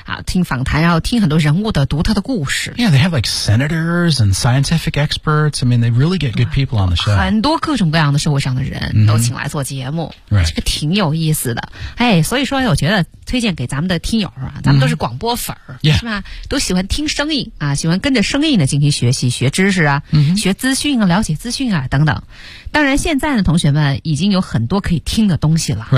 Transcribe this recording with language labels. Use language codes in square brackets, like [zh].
[zh] 听访谈，然后听很多人物的独特的故事。 [en] Yeah, they have like senators and scientific experts. I mean, they really get good people on the show. [zh] 很多各种各样的社会上的人都请来做节目。 [en] Mm-hmm. [zh] 这个挺有意思的。哎，所以说我觉得推荐给咱们的听友啊，咱们都是广播粉儿、 [en] mm-hmm. [zh] 是吧？都喜欢听声音啊，喜欢跟着声音的进行学习、学知识啊、 [en] mm-hmm. [zh] 学资讯啊、了解资讯啊等等。当然，现在呢，同学们已经有很多可以听的东西了。